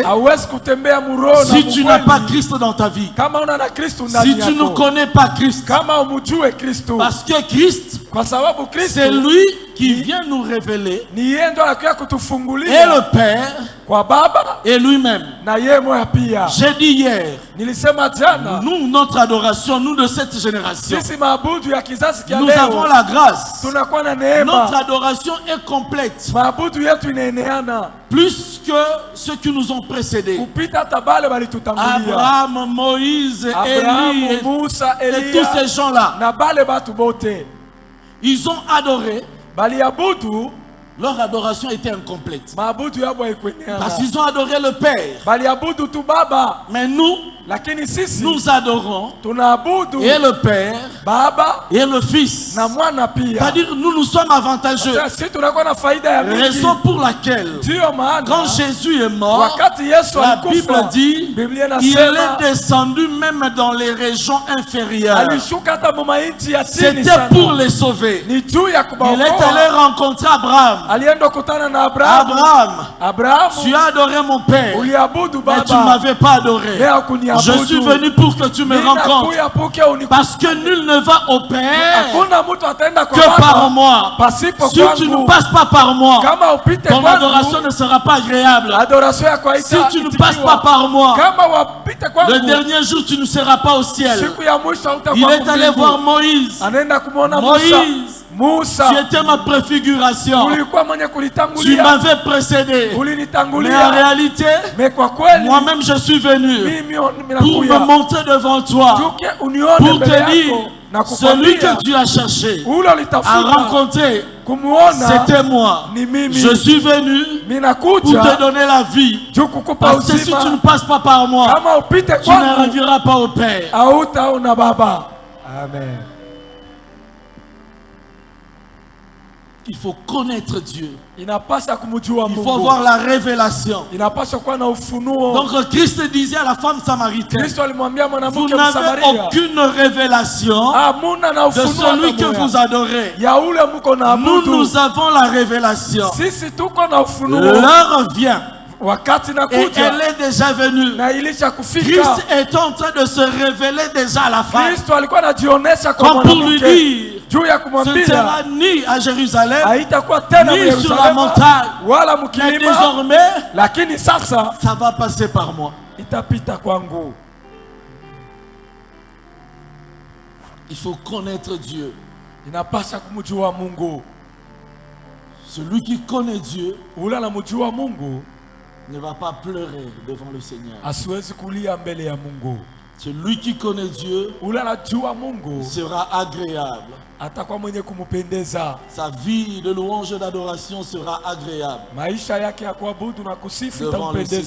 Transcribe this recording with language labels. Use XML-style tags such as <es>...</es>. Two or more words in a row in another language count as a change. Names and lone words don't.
<sw>Hauwezi kutembea muroho na</sw> <fr>si tu n'as pas</fr> <sw>mukweli</sw> <fr>Christ dans ta vie.</fr> <sw>kama una na Kristo ndani</sw> <fr>Si tu ne</fr> <sw>yako,</sw> <fr>connais pas Christ.</fr> <sw>kama umjue Kristo,</sw> <fr>Parce que Christ,</fr> <sw>kwa sababu Kristo</sw> <fr>c'est lui qui vient nous révéler</fr> <sw>ni yeye ndo anakuja</sw> <fr>et</fr> <sw>kutufungulia</sw> <fr>le Père</fr> <sw>kwa Baba</sw> <fr>et lui-même.</fr> <sw>na yeye moya pia.</sw> <fr>J'ai dit hier,</fr> <sw>Nilisema jana,</sw> <fr>nous, notre adoration, nous de cette génération,</fr> <sw>sisi maabudu ya kizazi kia</sw> <fr>nous avons</fr> <sw>leo</sw> <fr>la grâce.</fr> <sw>tunakuwa na</sw> <fr>Notre</fr> <sw>neema,</sw> <fr>adoration est complète.</fr> <sw>maabudu yetu inaeneana</sw> <fr>Plus que ceux qui nous ont précédés.</fr> <sw>kupita hata bale walitutangulia,</sw> <fr>Abraham, Moïse, Élie</fr> <sw>Abrahamu, Musa,</sw> <fr>et tous</fr> <sw>Elia</sw> <fr>ces gens-là.</fr> <sw>na bale batu bote</sw> <fr>Ils ont adoré.</fr> <sw>baliabudu,</sw> <fr>Leur adoration était incomplète.</fr> <sw>maabudu yabo</sw> <fr>Parce</fr> <sw>haikueneana,</sw> <fr>qu'ils ont adoré le Père.</fr> <sw>baliabudu tu Baba,</sw> <fr>Mais nous,</fr> <sw>lakini sisi</sw> <fr>nous adorons</fr> <sw>tunaabudu</sw> <fr>et le Père</fr> <sw>Baba</sw> <fr>et le Fils.</fr> <sw>na mwana pia.</sw> <fr>C'est-à-dire, nous sommes avantageux.</fr> <sw>Sasa sisi tunakuwa na faida ya mingi.</sw> <fr>Raison pour laquelle,</fr> <sw>Ndiyo maana</sw> <fr>quand Jésus est mort,</fr> <sw>wakati Yesu</sw> <fr>la</fr> <sw>alikufa,</sw> <fr>Bible dit,</fr> <sw>Biblia</sw> <fr>il</fr> <sw>inasema</sw> <fr>est descendu même dans les régions inférieures.</fr> <sw>alishuka hata mumainchi ya chini</sw> <fr>C'était</fr> <sw>sana.</sw> <fr>pour les sauver.</fr> <sw>Ni juu ya</sw> <fr>Il est allé</fr> <sw>kubaokoa.</sw> <fr>rencontrer Abraham.</fr> <sw>alienda kutana na Abrahamu.</sw> <fr>Abraham, tu as adoré mon père,</fr> <sw>uliabudu</sw> <fr>mais tu</fr> <sw>baba,</sw> <fr>ne m'avais pas adoré.</fr> <sw>mais hakuniabudu.</sw> <fr>Je suis venu pour que tu me rencontres.</fr> <sw>Ninakuya puke uniku-</sw> <fr>Parce que nul ne va au Père</fr> <sw>hakuna mtu ataenda kwa</sw> <fr>que</fr> <sw>Baba</sw> <fr>par moi.</fr> <sw>pasipo</sw> <fr>Si tu ne</fr> <sw>kwangu.</sw> <fr>passes pas par moi,</fr> <sw>Kama upite</sw> <fr>ton</fr> <sw>kwangu,</sw> <fr>adoration ne sera pas agréable.</fr> <sw>adoration yako</sw> <fr>Si tu ne passes</fr> <sw>haitaitikiwa.</sw> <fr>pas par moi,</fr> <sw>Kama wapite kwangu,</sw> <fr>le dernier jour tu ne seras pas au ciel.</fr> <sw>siku ya mwisho</sw> <fr>Il</fr> <sw>utakuwa</sw> <fr>est allé</fr> <sw>kumbingu.</sw> <fr>voir Moïse.</fr> <sw>Anaenda kumwona</sw> <fr>Moïse,</fr> <sw>Musa.</sw> <fr>tu étais ma préfiguration.</fr> <sw>Ulikuwa mwenye</sw> <fr>Tu</fr> <sw>kulitangulia,</sw> <fr>m'avais précédé. Mais en</fr> <sw>ulinitangulia.</sw> <fr>réalité,</fr> <sw>Mais kwa kweli</sw> <fr>moi-même je suis venu</fr> <sw>mimi</sw> <fr>pour</fr> <sw>minakuya</sw> <fr>me montrer devant toi,</fr> <sw>tuke unione</sw> <fr>pour</fr> <sw>mbele</sw> <fr>te dire,</fr> <sw>yako na</sw> <fr>celui</fr> <sw>kukwambia</sw> <fr>que tu as cherché</fr> <sw>ule</sw> <fr>à</fr> <sw>ulitafuta</sw> <fr>rencontrer,</fr> <sw>kumuona</sw> <fr>c'était moi.</fr> <sw>ni mimi.</sw> <fr>Je suis venu pour te</fr> <sw>Minakuja</sw> <fr>donner la vie.</fr> <sw>juu kukupa</sw> <fr>Parce que si tu ne</fr> <sw>uzima.</sw> <fr>passes pas par moi,</fr> <sw>Kama upite</sw> <fr>tu ne</fr> <sw>kwangu</sw> <fr>reviendras pas au Père.</fr> <sw>hautaona Baba. Amen.</sw> <fr>Il faut connaître Dieu.</fr> <sw>Inapasha kumjua</sw> <fr>Il faut</fr> <sw>Mungu.</sw> <fr>avoir la révélation.</fr> <sw>Inapasha kuwa na ufunuo.</sw> <fr>Donc Christ disait à la femme samaritaine,</fr> <sw>Kristo alimwambia</sw> <fr>vous</fr> <sw>mwanamke</sw> <fr>n'avez</fr> <sw>Msamaria,</sw> <fr>aucune révélation</fr> <sw>hamuna na</sw> <fr>de</fr> <sw>ufunuo</sw> <fr>celui</fr> <sw>hata</sw> <fr>que</fr> <sw>moya.</sw> <fr>vous adorez.</fr> <sw>Ya ule mko na</sw> <fr>Nous,</fr> <sw>abudu.</sw> <fr>nous avons la révélation.</fr> <sw>Sisi tuko na ufunuo.</sw> <fr>L'heure vient</fr> <sw>Wakati</sw> <fr>et</fr> <sw>nakuja</sw> <fr>elle est déjà venue.</fr> <sw>na ilisha kufika.</sw> <fr>Christ est en train de se révéler déjà à la femme.</fr> <sw>Kristo alikuwa anajionyesha kwa</sw> <fr>Comme pour lui</fr> <sw>mwanamke</sw> <fr>dire,</fr> <sw>juu ya</sw> <fr>ce ne</fr> <sw>kumwambia</sw> <fr>sera ni à Jérusalem,</fr> <sw>haitakuwa tena</sw> <fr>ni sur la</fr> <sw>Yerusalemu</sw> <fr>montagne.</fr> <sw>wala</sw> <fr>Mais</fr> <sw>mkilima,</sw> <fr>désormais,</fr> <sw>lakini sasa</sw> <fr>ça va passer par moi.</fr> <sw>itapita kwangu.</sw> <fr>Il faut connaître Dieu.</fr> <sw>Inapasha kumjua Mungu.</sw> <fr>Celui qui connaît Dieu</fr> <sw>Ule anamjua Mungu</sw> <fr>ne va pas pleurer devant le Seigneur.</fr> <sw>asiwezi kulia mbele ya Mungu.</sw> <fr>Celui qui connaît Dieu</fr> <sw>Ule anajua Mungu</sw> <fr>sera agréable.</fr> <sw>atakuwa mwenye kumpendeza.</sw> <fr>Sa vie de louange et d'adoration sera agréable</fr> <sw>Maisha yake ya kuabudu na kusifu</sw> <fr>devant le</fr> <sw>itampendeza.</sw>